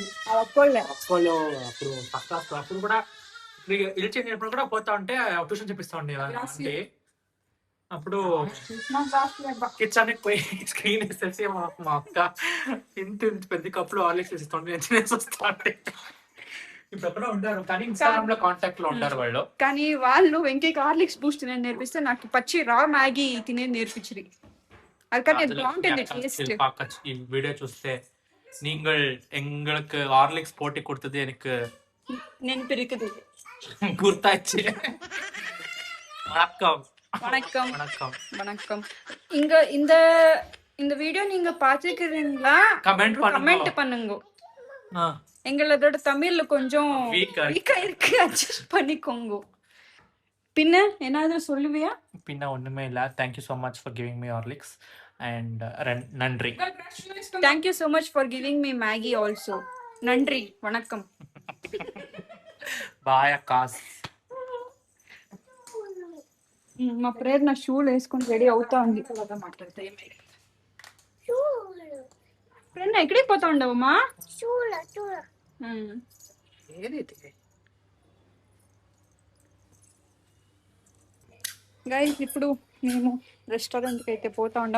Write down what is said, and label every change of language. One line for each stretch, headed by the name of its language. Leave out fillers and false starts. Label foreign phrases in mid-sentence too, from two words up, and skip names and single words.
Telugu: అప్పుడు కూడా ఇల్లు చేసినప్పుడు కూడా పోతా ఉంటే ట్యూషన్ చెప్పిస్తా ఉండే అంటే అప్పుడు కిచెన్ పోయి స్క్రీన్ వేసేసి మా అక్క ఇంత పెద్ద కప్పులో హార్లిక్స్ వేసిస్తుండే నేను తినేసి వస్తా ఉంటే. ఇప్పుడు ఎక్కడ ఉంటారు కానీ ఇన్స్టాగ్రామ్ లో కాంటాక్ట్ లో ఉంటారు వాళ్ళు. కానీ వాళ్ళు వెంకయ్య హార్లిక్స్ బూస్ట్ తినేది నేర్పిస్తే నాకు పచ్చి రా మ్యాగీ తినేది నేర్పించింది.
Tamil: ఈ வீடியோ చూస్తే நீங்கள் எங்களுக்கு ஹார்லிக்ஸ் போட்டி கொடுத்தது எனக்கு நெனப்பிருக்குது. குர்தாச்சு. வணக்கம் வணக்கம் வணக்கம் வணக்கம். இங்க இந்த இந்த வீடியோ நீங்க பாத்துக்கிறீங்களா? கமெண்ட் பண்ணுங்க. எங்களோட தமிழ்ல கொஞ்சம் வீக்கா இருக்கு, அட்ஜஸ்ட் பண்ணிக்கோங்க. பின்ன ஏதாவது சொல்லுவியா? பின்ன ஒண்ணுமே இல்ல.
English: Thank you so much for giving me Horlicks and நன்றி. Thank you so much for giving me Maggie also.
Tamil: நன்றி வணக்கம்.
Telugu: బాయ్ అక్కాస్. మా ప్రేరణ షూలు వేసుకొని రెడీ అవుతా ఉంది. ప్రేరణ ఎక్కడికి పోతా ఉండవమ్మా? గైస్ ఇప్పుడు మేము రెస్టారెంట్కి అయితే పోతా ఉన్నాం.